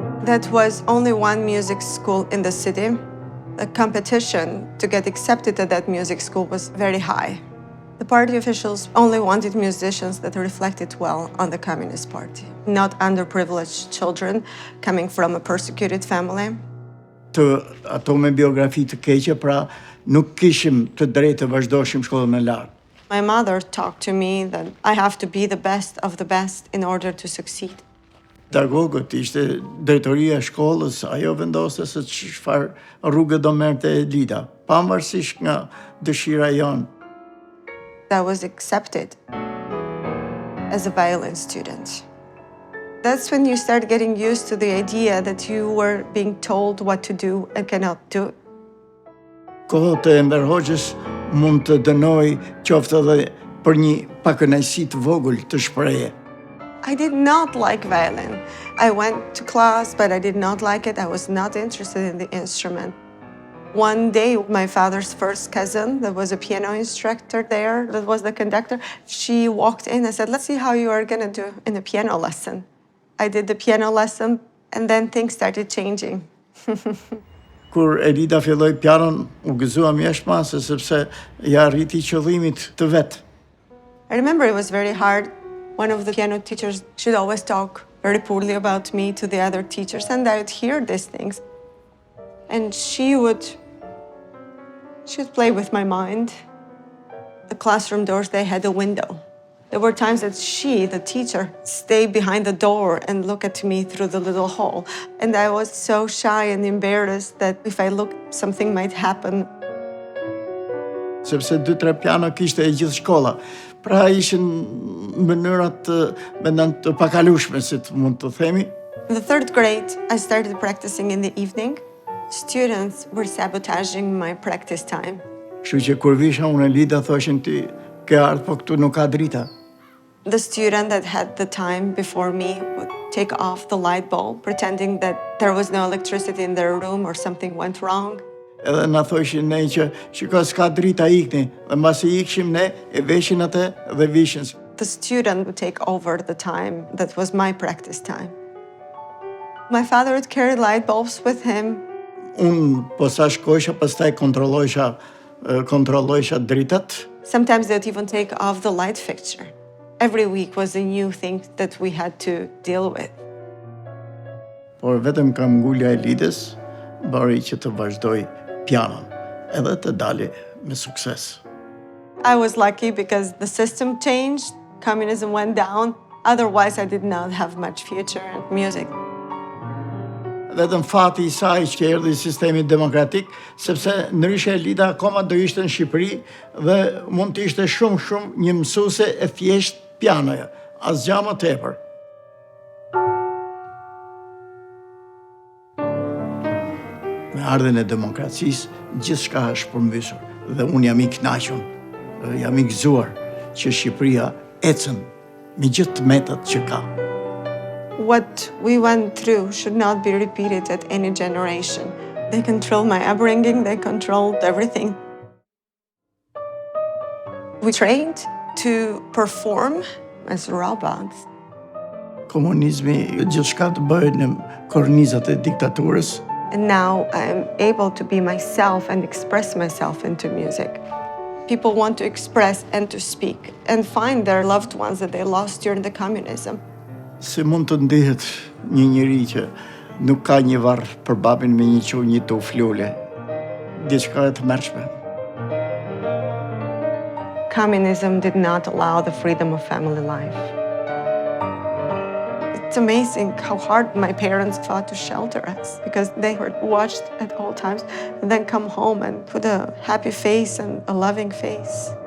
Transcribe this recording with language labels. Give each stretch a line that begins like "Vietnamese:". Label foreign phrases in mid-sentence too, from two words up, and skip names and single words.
English: That was only one music school in the city. The competition to get accepted at that music school was very high. The party officials only wanted musicians that reflected well on the Communist Party, not underprivileged children coming from a persecuted family.
Albanian: Të ato me biografi të keqe, pra nuk kishim të drejtë të vazhdoshim shkollën e lartë.
English: My mother talked to me that I have to be the best of the best in order to succeed.
Albanian: Pedagogët ishte drejtoria e shkollës, ajo vendoste se çfarë rrugë do merrte Elida, pavarësisht nga dëshira jonë.
English: I was accepted as a violin student. That's when you start getting used to the idea that you were being told what to do and cannot do.
Albanian: Kohët e Enver Hoxhës mund të dënoj qoftë edhe për një pakënaqësi të vogël të shprehje.
English: I did not like violin. I went to class, but I did not like it. I was not interested in the instrument. One day, my father's first cousin, that was a piano instructor there, that was the conductor, she walked in and said, let's see how you are going to do in a piano lesson. I did the piano lesson, and then things started changing.
Albanian: Kur Elida filloi pianon, u gëzua mjeshtmase sepse ja arriti qëllimit të vet.
English: I remember it was very hard. One of the piano teachers should always talk very poorly about me to the other teachers, and I would hear these things. And she would play with my mind. The classroom doors, they had a window. There were times that she, the teacher, stayed behind the door and looked at me through the little hole. And I was so shy and embarrassed that if I looked, something might happen.
Albanian: Sepse 2-3 piano kishte e gjithë shkolla. Pra ishin mënyrat të pakalueshme, si të mund të themi.
English: In the 3rd grade, I started practicing in the evening. Students were sabotaging my practice time.
Albanian: Kështu që kur visha unë Elida, thoshin ti ke ardhur, po këtu nuk ka drita.
English: The student that had the time before me would take off the light bulb, pretending that there was no electricity in their room or something went wrong.
Albanian: Edhe na thoshin ne që shiko s'ka drita, ikni, dhe mbasi ikshim ne e veshin atë dhe vishin.
English: The student would take over the time that was my practice time. My father would carry light bulbs with him.
Albanian: Unë po sa shkojsha, pastaj kontrollojsha dritat.
English: Sometimes they would even take off the light fixture. Every week was a new thing that we had to deal with.
Albanian: Por vetëm kam ngulja e Elidës, bëri që të vazhdoj pianon, edhe të dali me sukses.
English: I was lucky because the system changed, communism went down. Otherwise, I did not have much future in music.
Albanian: Vetëm fati I saj që erdhi sistemi demokratik, sepse ndryshe Elida akoma do ishte në Shqipëri dhe mund të ishte shumë një mësuese e thjesht pianoja, asgjë më tepër. Me ardhen e demokracisë, gjithçka është përmbysur dhe unë jam I kënaqur, jam I gëzuar që Shqipëria ecën me gjithë tmetat që ka.
English: What we went through should not be repeated at any generation. They controlled my upbringing, they controlled everything. We trained to perform as robots.
Albanian: Komunizmi gjithçka të bëhet në kornizat e diktaturës.
English: And now I'm able to be myself and express myself into music. People want to express and to speak and find their loved ones that they lost during the communism.
Albanian: Si mund të ndihet një njeri që nuk ka një varr për babin me një çu, një tuf lule. Diçka e tmerrshme.
English: Communism did not allow the freedom of family life. It's amazing how hard my parents fought to shelter us because they were watched at all times and then come home and put a happy face and a loving face.